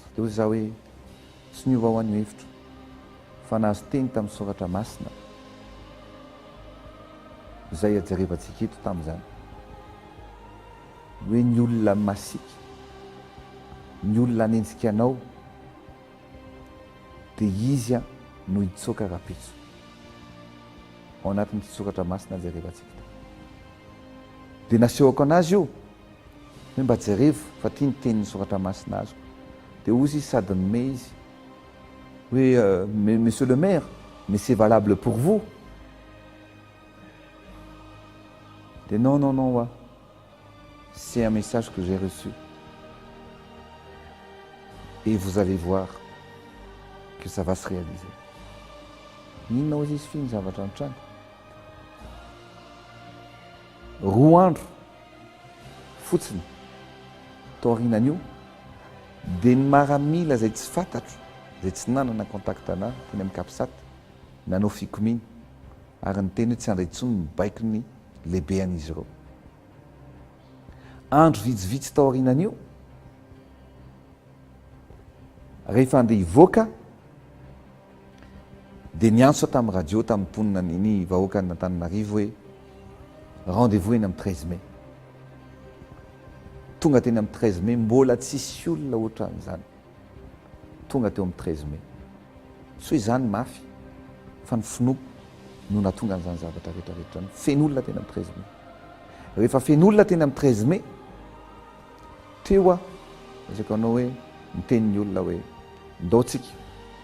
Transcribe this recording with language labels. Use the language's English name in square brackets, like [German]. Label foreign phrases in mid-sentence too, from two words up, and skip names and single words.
[Malagasy] Dia ozy za hoe tsy niova ho an'io hevitro fa nahazo teny tamin'ny soratra masina zay ajerevantsika eto tamin'izany hoe ny olona masiky ny olona anenjika anao dia izy no hitsoka rapitso ao anatin'ity soratra masina ajerevantsika. Dia nasehoko anazy io hoe mba jerevo fa tia ny tenin'ny soratra masina azo. Dia ozy izy sady nome izy hoe [French] monsieur le maire mais c'est valable pour vous. [Malagasy] Dia [French] non c'est un message que j'ai reçu et vous allez voir que ça va se réaliser. [Malagasy] Inona ozy izy fi ny zavatra antrany roa andro fotsiny tao aorianan'io dia ny maramila zay tsy fantatro zay tsy nanana contact anahy teny amin'ny Kapsat nanao fikominy ary ny teny hoe tsy andray intsony mibaiko ny lehibe an'izy ireo. Andro vitsivitsy tao aorianan'io rehefa andeha hivoaka dia niantso tamin'ny radio tamin'ny mponina ny vahoaka n'Antananarivo hoe rendez-vous eny amin'ny 13 mai. Tonga teny amin'ny 13 mai mbola tsisy olona ohatran'izany. Tonga teo amin'ny 13 mai. Tsy hoe izany mafy fa ny finoako no natonga an'izany zavatra rehetrarehetra ny fen'olona teny amin'ny 13 mai. Rehefa fen'olona teny amin'ny 13 mai teo izako anao hoe miteny ny olona hoe ndao tsika